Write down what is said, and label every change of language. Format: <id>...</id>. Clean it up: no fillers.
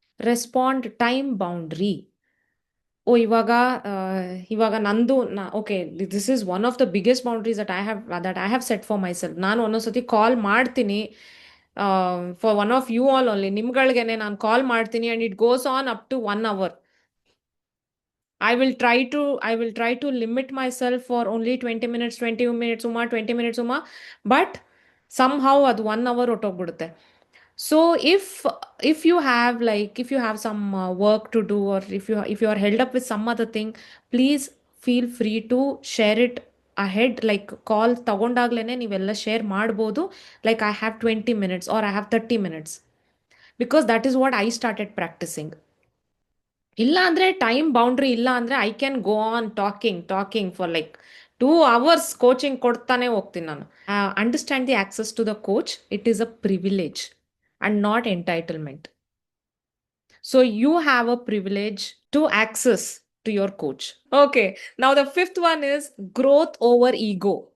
<en>Respond time boundary.</en> <kn>ಓ ಇವಾಗ ನಂದು okay,</kn> <en>This is one of the biggest boundaries that I have set for myself.</en> <kn>ನಾನು ಒಂದೊಂದ್ಸತಿ ಕಾಲ್ ಮಾಡ್ತೀನಿ</kn> <en>for one of you all only,</en> <kn>ನಿಮ್ಗಳಿಗೇನೆ ನಾನು ಕಾಲ್ ಮಾಡ್ತೀನಿ</kn> <en>And it goes on up to 1 hour. I will try to limit myself for only 20 minutes, 20 minutes, Uma, 20 minutes, Uma, but somehow</en> <kn>ಅದು 1 hour ಹೊಟ್ಟೋಗ್ಬಿಡುತ್ತೆ.</kn> <en>So if you have some work to do, or if you are held up with some other thing, please feel free to share it ahead.</en> <kn>Like ಕಾಲ್ ತಗೊಂಡಾಗ್ಲೇನೆ ನೀವೆಲ್ಲ share ಮಾಡ್ಬೋದು.</kn> <en>Like I have 20 minutes or I have 30 minutes, because that is what I started practicing.</en> <kn>ಇಲ್ಲ ಅಂದರೆ time boundary ಇಲ್ಲ ಅಂದರೆ</kn> <en>I can go on talking for like 2 hours</en> <kn>coaching ಕೊಡ್ತಾನೆ ಹೋಗ್ತೀನಿ ನಾನು.</kn> <en>Understand the access to the coach. It is a privilege and not entitlement. So you have a privilege to access to your coach. Okay, now the fifth one is growth over ego.</en>